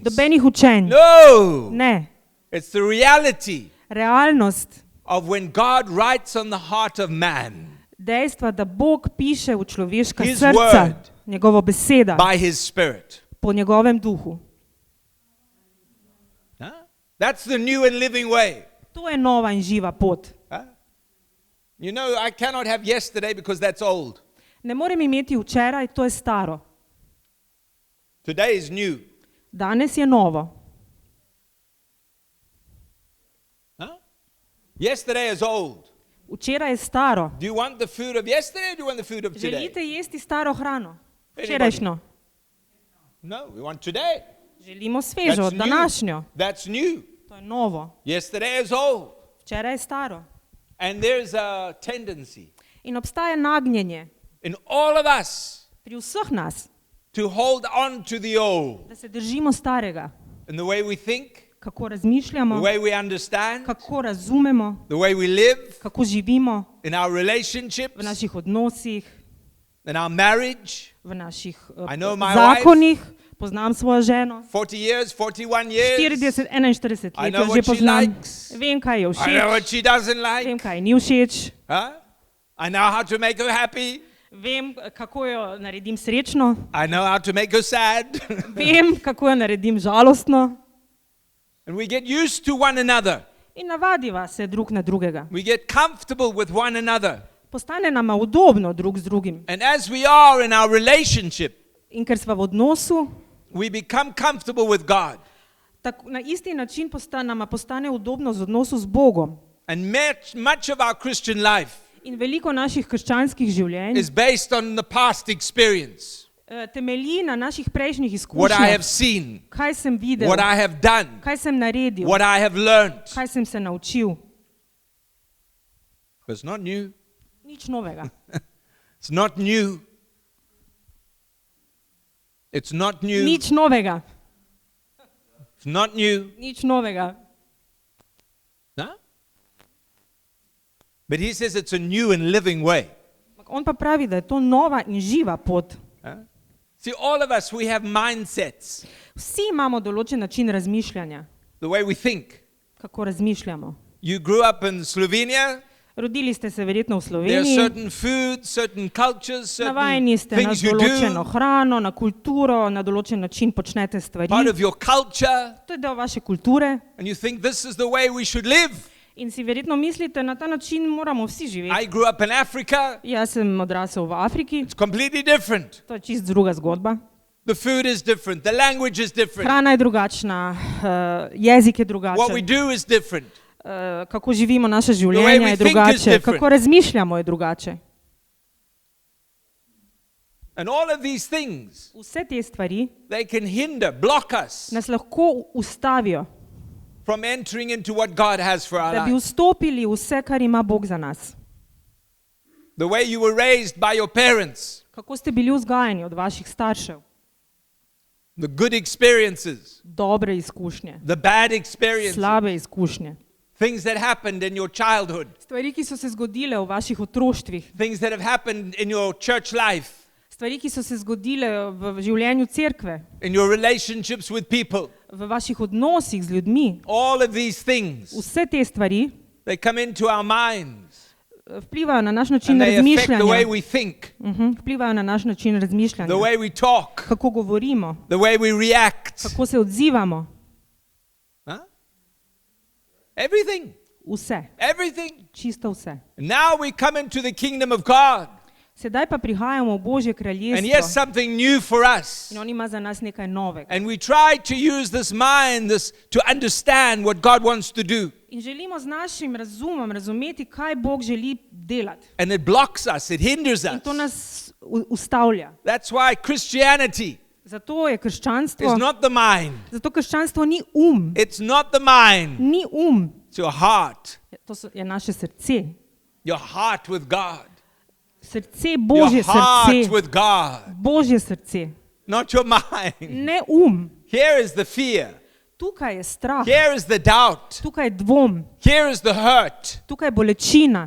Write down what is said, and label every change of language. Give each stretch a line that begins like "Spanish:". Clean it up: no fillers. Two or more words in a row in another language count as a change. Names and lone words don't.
Slovenian: dobenih učenj.
English: No.
Slovenian: Ne,
English: It's the reality
Slovenian: realnost
English: of when God writes on the heart of man
Slovenian: dejstva, da Bog piše v človeška
English: His
Slovenian: srca,
English: word
Slovenian: njegovo beseda,
English: by his Spirit.
Slovenian: po njegovem duhu.
English: Huh? That's the new and living way.
Slovenian: To je nova in živa pot.
English: Huh? You know, I cannot have yesterday because that's old.
Slovenian: Ne morem imeti včeraj, to je staro.
English: Today is new.
Slovenian: Danes je novo.
English: Huh? Yesterday is old.
Slovenian: Včeraj je staro.
English: Do you want the food of yesterday or do you want the food of today?
Slovenian: Želite jesti staro hrano?
English: Anybody?
Slovenian: Včerajšnjo.
English: No, we want today.
Slovenian: Želimo svežo,
English: That's new.
Slovenian: današnjo.
English: That's new.
Slovenian: To je novo.
English: Yesterday is old.
Slovenian: Včeraj je staro.
English: And there's a tendency
Slovenian: In obstaja nagnjenje
English: in all of us
Slovenian: pri vseh nas,
English: to hold on to the old.
Slovenian: da se držimo starega.
English: In the way we think,
Slovenian: Kako
English: the
Slovenian: razmišljamo,
English: way we understand,
Slovenian: kako razumemo,
English: the way we live,
Slovenian: kako živimo
English: in our
Slovenian: v
English: relationships,
Slovenian: naših odnosih,
English: in our marriage.
Slovenian: v naših
English: I know my
Slovenian: zakonih. Poznam svojo ženo.
English: 40 years, 41 years.
Slovenian: 40, 41
English: I let know
Slovenian: jo že
English: what she
Slovenian: poznam.
English: likes.
Slovenian: Vem, kaj je
English: I know
Slovenian: všeč,
English: what she doesn't like.
Slovenian: vem, kaj ji ni všeč,
English: Huh? I know how to make her happy.
Slovenian: vem, kako jo naredim srečno,
English: I know how to make her sad.
Slovenian: vem, kako jo naredim žalostno.
English: And we get used to one another.
Slovenian: In navadiva se drug na drugega.
English: We get comfortable with one another.
Slovenian: Postane nama udobno drug z drugim.
English: And as we are in our relationship,
Slovenian: In ker sva v odnosu,
English: we become comfortable with God.
Slovenian: na isti način nama postane udobno z odnosu z Bogom.
English: And much of our Christian life
Slovenian: In veliko naših krščanskih življenj
English: is based on the past experience.
Slovenian: temelji na naših prejšnjih
English: What I have
Slovenian: izkušnjah.
English: seen,
Slovenian: Kaj sem videl,
English: what I have done,
Slovenian: kaj sem naredil,
English: what I have learned.
Slovenian: kaj sem se naučil.
English: It's not new.
Slovenian: Nič novega.
English: It's not new. It's not new.
Slovenian: Nič novega.
English: It's not new.
Slovenian: Nič novega.
English: Huh? But he says it's a new and living way.
Slovenian: On pa pravi, da je to nova in živa pot.
English: Huh? See, all of us, we have mindsets,
Slovenian: Vsi imamo določen način razmišljanja,
English: the way we think.
Slovenian: kako razmišljamo.
English: You grew up in Slovenia.
Slovenian: Rodili ste se verjetno v
English: There are
Slovenian: Sloveniji,
English: certain foods, certain cultures, certain
Slovenian: navajeni ste na
English: things you
Slovenian: določeno
English: do.
Slovenian: hrano, na kulturo, na določen način počnete stvari.
English: Part of your culture.
Slovenian: To je del vaše kulture
English: And you think this is the way we should live.
Slovenian: in si verjetno mislite, na ta način moramo vsi živeti.
English: I grew up in Africa.
Slovenian: Jaz sem odrasel v Afriki,
English: It's completely different.
Slovenian: to je čist druga zgodba.
English: The food is different. The language is different.
Slovenian: Hrana je drugačna, jezik je
English: What we
Slovenian: drugačen,
English: do is different.
Slovenian: kako živimo naše
English: way
Slovenian: življenje
English: we
Slovenian: je
English: think is
Slovenian: drugače,
English: different.
Slovenian: kako razmišljamo je drugače.
English: And all of these things,
Slovenian: Vse te stvari
English: they can hinder, block us
Slovenian: nas lahko ustavijo,
English: from entering into what God has for our
Slovenian: da bi
English: lives.
Slovenian: vstopili v vse, kar ima Bog za nas.
English: The way you were raised by your parents,
Slovenian: Kako ste bili vzgajani od vaših staršev?
English: the good experiences,
Slovenian: Dobre izkušnje,
English: the bad experiences,
Slovenian: slabe izkušnje.
English: things that happened in your childhood,
Slovenian: Stvari, ki so se zgodile v vaših otroštvih,
English: things that have happened in your church life,
Slovenian: stvari, ki so se zgodile v življenju cerkve,
English: in your relationships with people.
Slovenian: v vaših odnosih z ljudmi.
English: All of these things,
Slovenian: Vse te stvari
English: they come into our minds
Slovenian: vplivajo na naš način
English: and they affect the way
Slovenian: razmišljanja.
English: we think,
Slovenian: Vplivajo na naš način razmišljanja.
English: the way we talk,
Slovenian: Kako govorimo,
English: the way we react.
Slovenian: kako se odzivamo.
English: Huh? Everything,
Slovenian: Vse,
English: everything.
Slovenian: čisto vse.
English: Now we come into the kingdom of God.
Slovenian: Sedaj pa prihajamo v Božje
English: And here's
Slovenian: kraljestvo
English: something new for us.
Slovenian: in on ima za nas nekaj novega.
English: And we try to use this mind to understand what God wants to do.
Slovenian: In želimo z našim razumom razumeti, kaj Bog želi delati.
English: And it blocks us, it hinders
Slovenian: In to
English: us.
Slovenian: nas ustavlja.
English: That's why Christianity
Slovenian: Zato je
English: is
Slovenian: krščanstvo,
English: not the mind.
Slovenian: zato krščanstvo ni
English: It's not the mind.
Slovenian: ni
English: It's your heart.
Slovenian: To je naše srce.
English: Your heart with God.
Slovenian: Srce,
English: Your
Slovenian: Božje
English: heart
Slovenian: srce.
English: with God.
Slovenian: Božje srce.
English: Not your mind.
Slovenian: Ne
English: Here is the fear.
Slovenian: Tukaj je strah,
English: Here is the doubt.
Slovenian: tukaj je dvom,
English: Here is the hurt.
Slovenian: tukaj je bolečina.